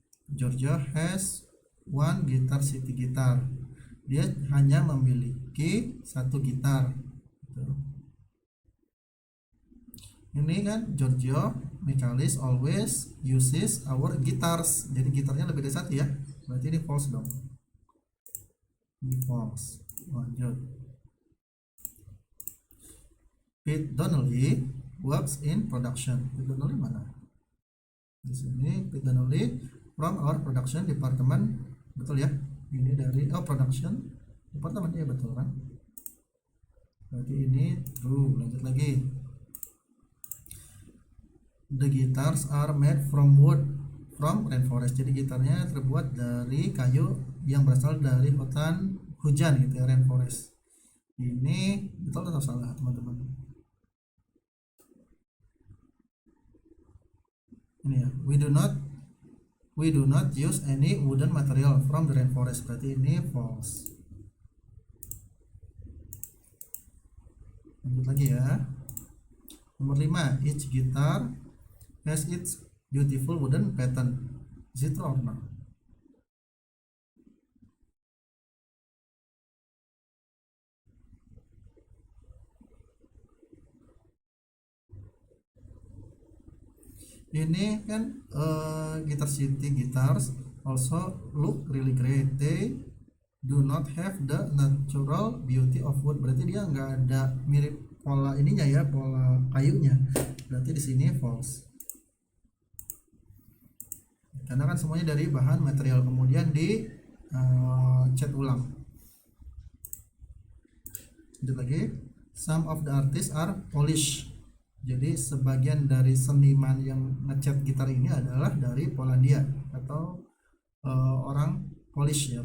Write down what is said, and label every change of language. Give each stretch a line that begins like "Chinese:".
English: Giorgio has one Guitar City guitar.
Indonesian: Dia hanya memiliki satu gitar. Ini kan
English: Giorgio Michalis always uses our guitars.
Indonesian: Jadi gitarnya lebih dari satu ya. Berarti ini false dong. Ini false. Lanjut.
English: Pete Donnelly works in production. Pete Donnelly mana?
Indonesian: Di sini
English: Pete Donnelly from our production department.
Indonesian: Betul ya? Ini dari production department ya, betul kan? Berarti ini true. Lanjut lagi.
English: The guitars are made from wood from rainforest.
Indonesian: Jadi gitarnya terbuat dari kayu yang berasal dari hutan hujan gitu ya, rainforest. Ini betul atau salah teman-teman? Ini ya,
English: we do not use any wooden material from the rainforest.
Indonesian: Berarti ini false. Lanjut lagi ya. Nomor 5,
English: each guitar has its beautiful wooden pattern. Is it true or not? Ini kan Guitar City guitars also look really great. They do not have the natural beauty of wood.
Indonesian: Berarti dia nggak ada mirip pola ininya ya, pola kayunya. Berarti di sini false. Karena kan semuanya dari bahan material kemudian di cat ulang. Lanjut lagi.
English: Some of the artists are Polish.
Indonesian: Jadi sebagian dari seniman yang ngecat gitar ini adalah dari Polandia atau orang Polish ya.